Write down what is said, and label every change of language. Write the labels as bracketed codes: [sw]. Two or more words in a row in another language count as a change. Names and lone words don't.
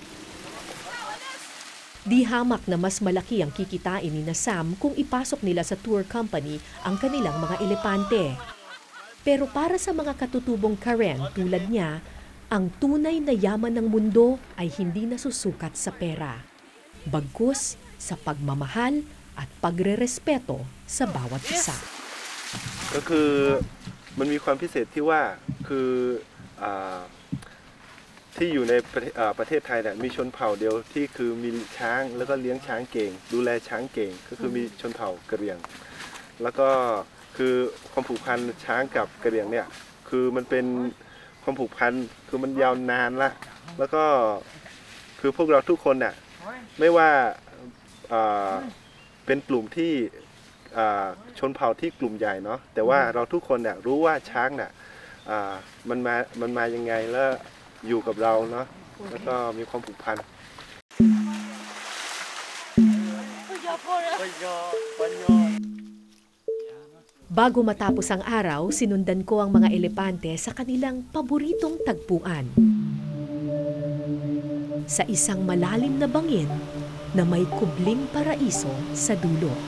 [tl] Di hamak na mas malaki ang kikitain ni na Sam kung ipasok nila sa tour company ang kanilang mga elepante. Pero para sa mga katutubong Karen tulad niya, ang tunay na yaman ng mundo ay hindi nasusukat sa pera. Bagkus sa pagmamahal at pagrerespeto sa bawat isa. [th] ก็คือมันมีความพิเศษที่ว่าคือที่อยู่ในประเทศไทยเนี่ยมีชนเผ่าเดียวที่คือมีช้างแล้วก็เลี้ยงช้างเก่งดูแลช้างเก่งก็คือมีชนเผ่ากะเหรี่ยงแล้วก็คือความผูกพันช้างกับกะเหรี่ยงเนี่ยคือมันเป็นความผูกพันคือมันยาวนานละแล้วก็คือพวกเราทุกคนเนี่ยไม่ว่า เป็นกลุ่มที่ชนเผ่าที่กลุ่มใหญ่เนาะแต่ว่าเราทุกคนเนี่ยรู้ว่าช้างเนี่ยมันมายังไงแล้วอยู่กับเราเนาะแล้วก็มีความผูกพัน [tl] Bago matapos ang araw, sinundan ko ang mga elepante sa kanilang paboritong tagpuan. Sa isang malalim na bangin na may kubling paraiso sa dulo.